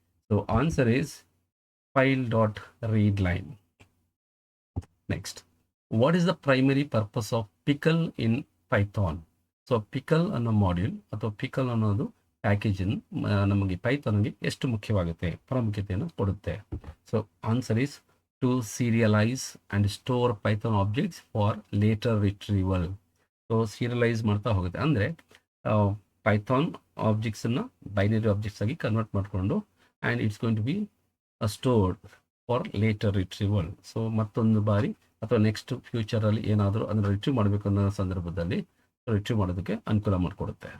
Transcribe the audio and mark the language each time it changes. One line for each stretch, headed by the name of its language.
English: So answer is file dot read line. Next, what is the primary purpose of pickle in Python?
Kannada: So pickle ಅನ್ನೋ module ಅಥವಾ pickle ಅನ್ನೋದು ಪ್ಯಾಕೇಜನ್ನು ನಮಗೆ ಪೈಥಾನ್ಗೆ ಎಷ್ಟು ಮುಖ್ಯವಾಗುತ್ತೆ, ಪ್ರಾಮುಖ್ಯತೆಯನ್ನು ಕೊಡುತ್ತೆ?
English: So answer is to serialize and store Python objects for later retrieval.
Kannada: So ಸೀರಿಯಲೈಸ್ ಮಾಡ್ತಾ ಹೋಗುತ್ತೆ ಅಂದರೆ ಪೈಥಾನ್ ಆಬ್ಜೆಕ್ಟ್ಸನ್ನು ಬೈನರಿ ಆಬ್ಜೆಕ್ಟ್ಸ್ ಆಗಿ ಕನ್ವರ್ಟ್ ಮಾಡಿಕೊಂಡು
English: And it's going to be stored for later retrieval.
Kannada: So ಮತ್ತೊಂದು ಬಾರಿ ಅಥವಾ ನೆಕ್ಸ್ಟ್ ಫ್ಯೂಚರಲ್ಲಿ ಏನಾದರೂ ಅದನ್ನು ರಿಟ್ರೀವ್ ಮಾಡಬೇಕು ಅನ್ನೋ ಸಂದರ್ಭದಲ್ಲಿ ರಿಟ್ರೀವ್ ಮಾಡೋದಕ್ಕೆ ಅನುಕೂಲ ಮಾಡಿಕೊಡುತ್ತೆ.